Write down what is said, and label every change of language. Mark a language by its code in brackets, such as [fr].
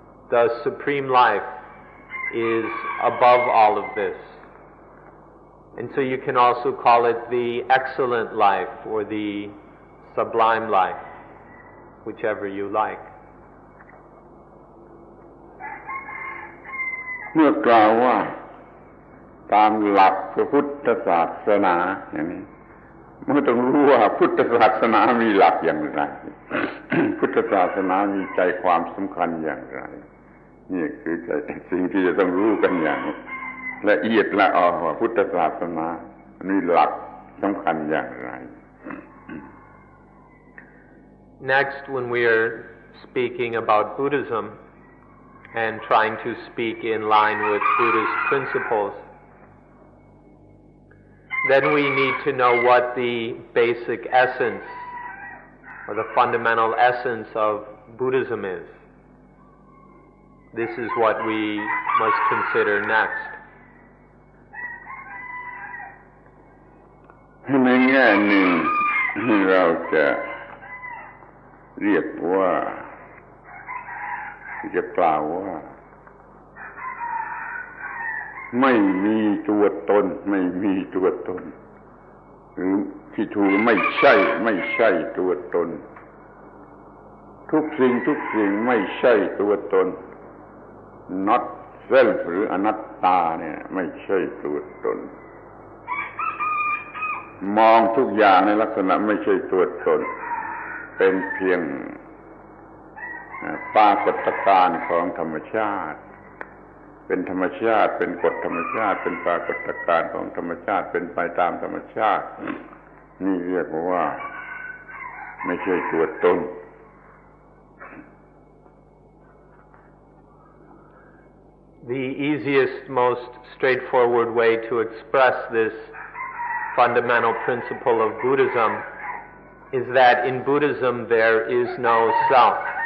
[en] The supreme life is above all of this. And so you can also call it the excellent life or the sublime life, whichever you like. [th] เมื่อกล่าวว่าตามหลักพระพุทธศาสนาอย่างนี้มันต้องรู้ว่าพุทธศาสนามีหลักอย่างไร พุทธศาสนามีใจความสำคัญอย่างไรนี่คือสิ่งที่จะต้องรู้กันอย่างละเอียดละออว่าพุทธศาสนามีหลักสำคัญอย่างไร [en] Next, when we are speaking about Buddhism and trying to speak in line with Buddhist principles, then we need to know what the basic essence or the fundamental essence of Buddhism is. This is what we must consider next. [th] ในแง่หนึ่งเราจะเรียกว่าจะกล่าวว่า ไม่มีตัวตนไม่มีตัวตนหรือที่ถูกไม่ใช่ตัวตนทุกสิ่งไม่ใช่ตัวตน [en] not self [th] หรืออนัตตาเนี่ยไม่ใช่ตัวตน มองทุกอย่างในลักษณะไม่ใช่ตัวตนเป็นเพียงปรากฏการณ์ของธรรมชาติเป็นธรรมชาติเป็นกฎธรรมชาติเป็นปรากฏการณ์ของธรรมชาติเป็นไปตามธรรมชาตินี่เรียกว่าไม่ใช่ตัวตน [en] The easiest, most straightforward way to express this fundamental principle of Buddhism is that in Buddhism there is no self.